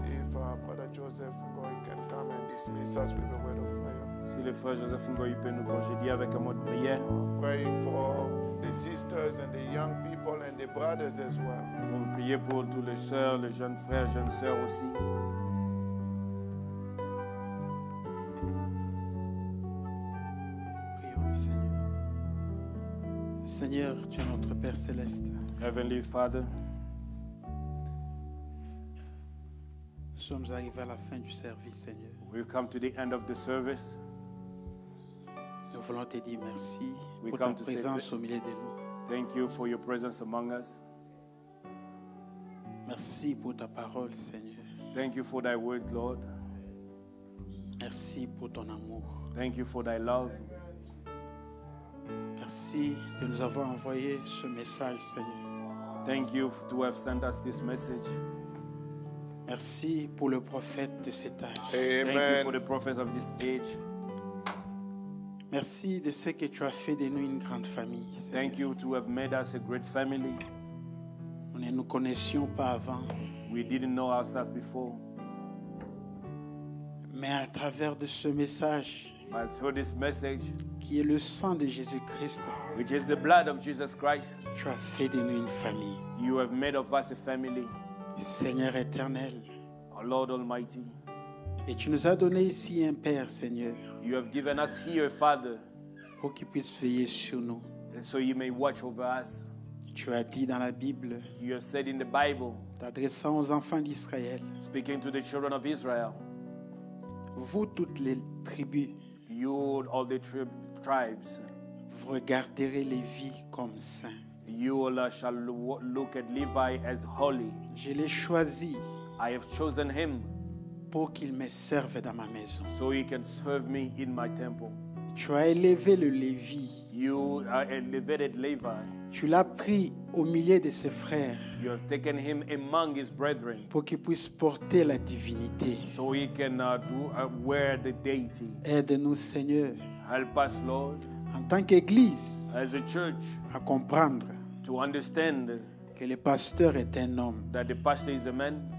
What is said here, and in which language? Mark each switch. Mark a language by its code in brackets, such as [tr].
[en] if Brother Joseph Ngoy can come and dismiss us with a word of prayer. [fr] si le frère Joseph Ngoyi peut nous congédier avec un mot de prière, [en] Praying for the sisters and the young people and the brothers as well. [fr] nous allons prier pour tous les sœurs, les jeunes frères, jeunes sœurs aussi. Prions le Seigneur. Seigneur, tu es notre Père céleste. [en] Heavenly Father, [fr] Nous sommes arrivés à la fin du service, Seigneur. [en] we've come to the end of the service. [fr] Nous voulons te dire merci [en] We [fr] pour ta [en] come to say [fr] présence au milieu de nous. [en] Thank you for your presence among us. [fr] Merci pour ta parole, Seigneur. [en] Thank you for thy word, Lord. [fr] Merci pour ton amour. [en] Thank you for thy love. [fr] Merci de nous avoir envoyé ce message, Seigneur. [en] Thank you to have sent us this message. [fr] Merci pour le prophète de cet âge. [en] Thank you for the Amen. prophets of this age. [fr] Merci de ce que tu as fait de nous une grande famille, Seigneur. [en] Thank you to have made us a great family. [fr] Nous ne nous connaissions pas avant, [en] We didn't know ourselves before, [fr] mais à travers de ce message [en] but through this message, [fr] qui est le sang de Jésus-Christ, [en] which is the blood of Jesus Christ, [fr] tu as fait de nous une famille. [en] you have made of us a family, [fr] Seigneur éternel, [en] our Lord Almighty. [fr] et tu nous as donné ici un Père, Seigneur, [en] You have given us here a Father, [fr] pour qu'il puisse veiller sur nous. [en] and so you may watch over us. [fr] Tu as dit dans la Bible, [en] You have said in the Bible, [fr] t'adressant aux enfants d'Israël, [en] speaking to the children of Israel, [fr] vous toutes les tribus, [en] you, all the tribes, [fr] vous regarderez les vies comme saints. [en] You shall look at Levi as holy. [fr] Je l'ai choisi [en] I have chosen him [fr] pour qu'il me serve dans ma maison. [en] so he can serve me in my temple. [fr] Tu as élevé le Lévi. [en] You elevated Levi. [fr] Tu l'as pris au milieu de ses frères [en] You have taken him among his brethren [fr] pour qu'il puisse porter la divinité. [en] so he can wear the deity. [fr] Aide-nous, Seigneur, [en] Help us, Lord, [fr] en tant qu'Église, [en] as a church, [fr] à comprendre [en] to understand [fr] que le pasteur est un homme [en] that the pastor is a man